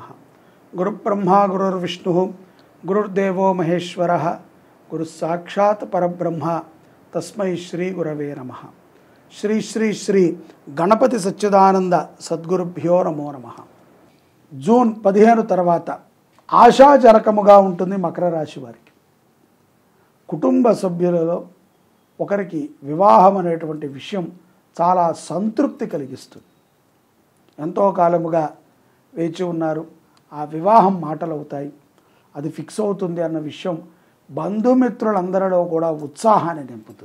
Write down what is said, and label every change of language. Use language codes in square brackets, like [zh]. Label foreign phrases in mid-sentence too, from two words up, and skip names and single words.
[sa] गुरुब्रह्मा गुरुर्विष्णुः गुरुर्देवो महेश्वरः गुरुस्साक्षात् परब्रह्म तस्मै श्री गुरवे नमः। श्री श्री श्री गणपति सच्चिदानंद सद्गुरुभ्यो नमो नमः। [te] जून 15 తర్వాత ఆశాజనకముగా ఉంటుంది మకర రాశి వారికి. కుటుంబ సభ్యులలో ఒకరికి వివాహం అనేటువంటి విషయం చాలా సంతృప్తి కలిగిస్తుంది. ఎంతో కాలముగా వేచి ఉన్నారు, ఆ వివాహం మాటలవుతాయి, అది ఫిక్స్ అవుతుంది అన్న విషయం బంధుమిత్రులందరిలో కూడా ఉత్సాహాన్ని నింపుతుంది.